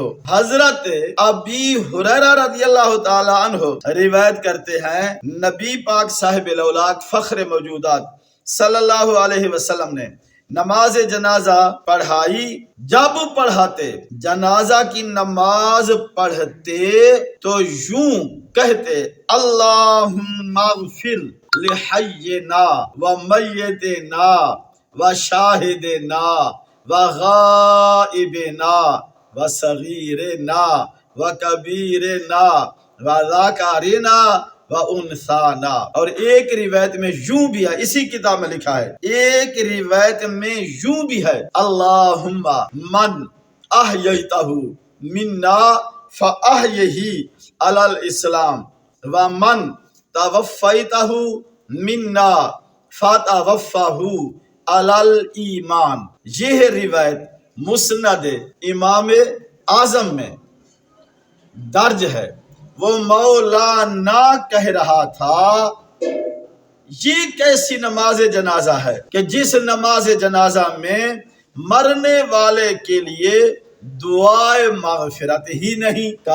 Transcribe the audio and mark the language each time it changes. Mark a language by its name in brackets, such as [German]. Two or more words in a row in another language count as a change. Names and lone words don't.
[Urdu] حضرت ابی ہریرہ [Arabic] رضی اللہ تعالی عنہ [Urdu] روایت کرتے ہیں، نبی پاک صاحب الاولاق فخر موجودات [Arabic] صلی اللہ علیہ وسلم [Urdu] نے نماز جنازہ پڑھائی۔ جب پڑھاتے، جنازہ کی نماز پڑھتے تو یوں کہتے، [Arabic] اللہم اغفر لحینا و میتنا و شاہدنا و غائبنا و صغیرنا و کبیرنا و ذکرنا و انثانا۔ [Urdu] اور ایک روایت میں یوں بھی ہے، اسی کتاب میں لکھا ہے، ایک روایت میں یوں بھی ہے، [Arabic] اللہم من احییتہ منا فأحیہ علی الاسلام ومن توفیتہ منا فتوفہ علی الایمان۔ [Urdu] یہ روایت مسند امام اعظم میں درج ہے۔ وہ مولانا کہہ رہا تھا یہ کیسی نماز جنازہ ہے کہ جس نماز جنازہ میں مرنے والے کے لیے دعائے مغفرت ہی نہیں۔